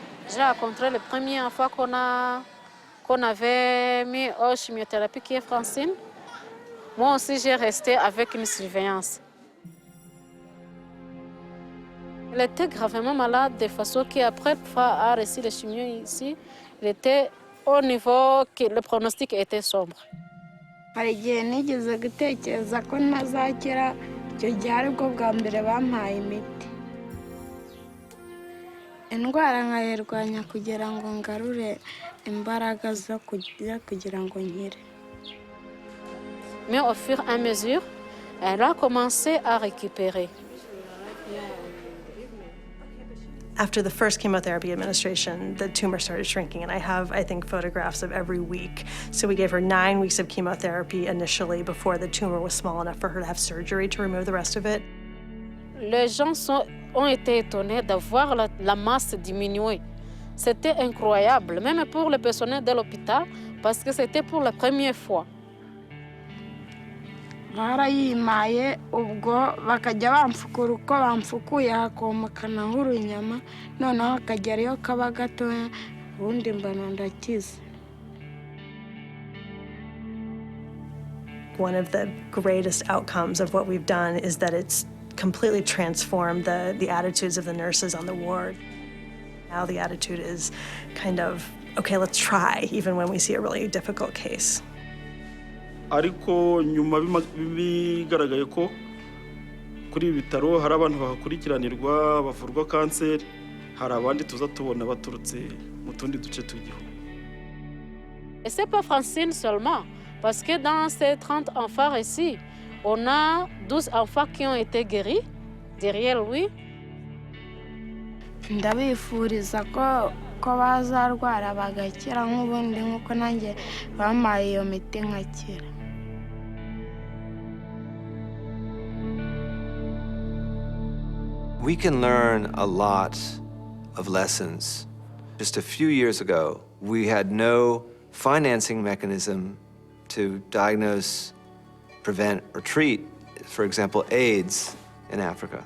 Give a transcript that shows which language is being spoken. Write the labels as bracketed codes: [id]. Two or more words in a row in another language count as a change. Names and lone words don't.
[fr] J'ai rencontré la première fois qu'on avait mis en chimiothérapie qui est Francine. Moi aussi, j'ai resté avec une surveillance. Elle était gravement malade de façon qu'après avoir reçu les chimios ici, elle était au niveau que le pronostic était sombre. [rw] hari igihe nigeze gutekereza ko ntazakira icyo gihe aribwo bwa mbere bampaye imiti indwara nkayirwanya kugira ngo ngarure imbaraga zo kugira ngo nkire. [fr] Mais au fur et à mesure, elle a commencé à récupérer. [en] After the first chemotherapy administration, the tumor started shrinking, and I have, I think, photographs of every week. So we gave her 9 weeks of chemotherapy initially before the tumor was small enough for her to have surgery to remove the rest of it. [fr] Les gens ont été étonnés de voir la masse diminuer. C'était incroyable, même pour le personnel de l'hôpital, parce que c'était pour la première fois. [rw] barayimaye ubwo bakajya bamfukura uko bamfukuye hakomokana nk'urunyama noneho hakagerayo kaba gatoya ubundi mbona ndakize. [en] One of the greatest outcomes of what we've done is that it's completely transformed the attitudes of the nurses on the ward. Now the attitude is kind of, okay, let's try, even when we see a really difficult case. [rw] ariko nyuma bigaragaye ko kuri ibi bitaro hari abantu bahakurikiranirwa bavurwa kanseri hari abandi tuza tubona baturutse mu tundi duce tw'igihugu. [fr] Et c'est pas Francine seulement, parce que dans ces 30 enfants ici, on a 12 enfants qui ont été guéris derrière lui. [rw] ndabifuriza ko bazarwara bagakira nk'ubundi nk'uko nanjye bampaye iyo miti nkakira. [en] We can learn a lot of lessons. Just a few years ago, we had no financing mechanism to diagnose, prevent, or treat, for example, AIDS in Africa.